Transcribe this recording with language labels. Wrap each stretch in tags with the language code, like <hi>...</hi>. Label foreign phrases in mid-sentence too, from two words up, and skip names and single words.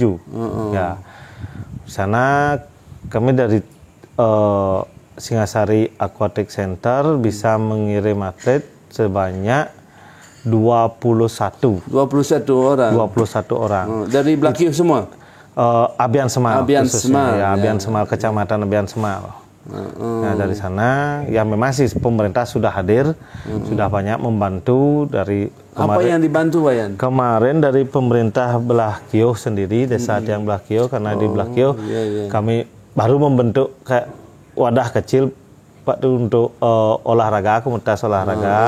<id>Ya, di sana kami dari Singasari Aquatic Center bisa mengirim atlet sebanyak 21 orang. 21 orang. Dari Blakiu semua? Abian Semal. Abian Semal. Ya, Abian Semal, Kecamatan Abian Semal. Nah, dari sana ya memang sih pemerintah sudah hadir, sudah banyak membantu dari kemarin. Apa yang dibantu, Wayan? Kemarin dari pemerintah Belah Kiyo sendiri, desa yang Belah Kiyo, karena di Belah Kiyo kami baru membentuk kayak wadah kecil Pak untuk olahraga, komunitas olahraga.</id>